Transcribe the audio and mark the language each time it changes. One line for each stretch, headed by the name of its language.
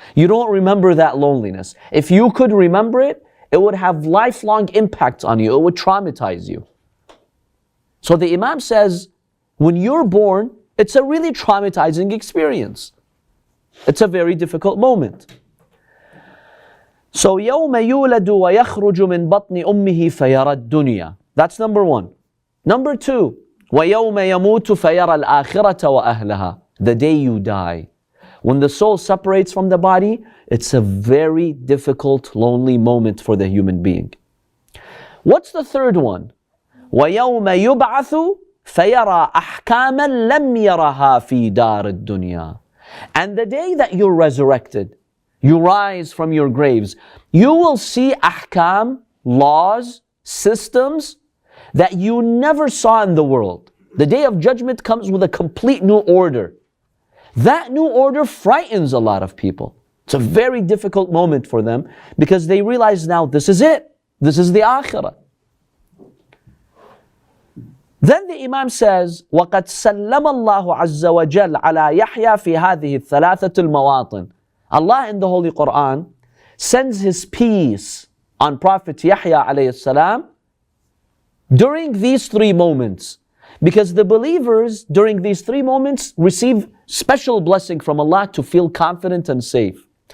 English: You don't remember that loneliness. If you could remember it, it would have lifelong impacts on you. It would traumatize you. So the Imam says, when you're born, it's a really traumatizing experience. It's a very difficult moment.
Arabic: So يوم يولد ويخرج من بطن أمه فيرى الدنيا.
English: That's number one. Number two,
Arabic: ويوم يموت فيرى الآخرة وأهلها.
English: The day you die. When the soul separates from the body, it's a very difficult, lonely moment for the human being. What's the third one?
Arabic: ويوم يبعث فيرى أحكاما لم يرها في دار الدنيا.
English: And the day that you're resurrected, you rise from your graves, you will see ahkam, laws, systems that you never saw in the world. The day of judgment comes with a complete new order. That new order frightens a lot of people. It's a very difficult moment for them because they realize now this is it. This is the akhirah.
Arabic: Then the Imam says, وَقَدْ سَلَّمَ اللَّهُ عَزَّ وَجَلَّ عَلَى يَحْيَى فِي هَذِهِ الثَّلَاثَةِ الْمَوَاطِنِ.
English: Allah in the Holy Quran sends His peace on Prophet Yahya alayhi salam during these three moments. Because the believers during these three moments receive special blessing from Allah to feel confident and safe.